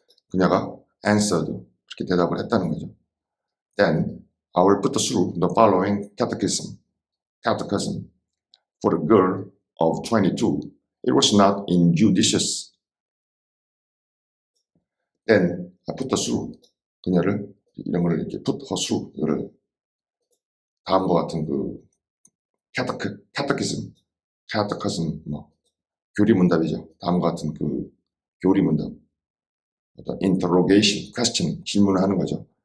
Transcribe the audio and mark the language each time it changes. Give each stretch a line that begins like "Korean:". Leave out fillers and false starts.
Korean: 그녀가 answered. 그렇게 대답을 했다는 거죠.
English: Then I will put through the following catechism. For a girl of 22, it was not injudicious. Then I put through.
Korean: 그녀를 이런 걸 이렇게
English: put her through.
Korean: 이거를 다음과 같은 그 catechism 뭐 교리문답이죠. 다음과 같은 그 교리문답. 어떤 interrogation, question, 질문을 하는 거죠.